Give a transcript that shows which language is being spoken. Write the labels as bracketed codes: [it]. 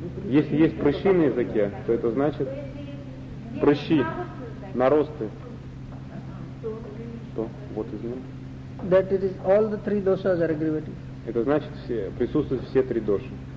[ru] Если есть прыщи на языке, то это значит прыщи, наросты. То, вот [en] that it is all the three doshas are aggravating. [ru] Это значит все, присутствуют все три доши.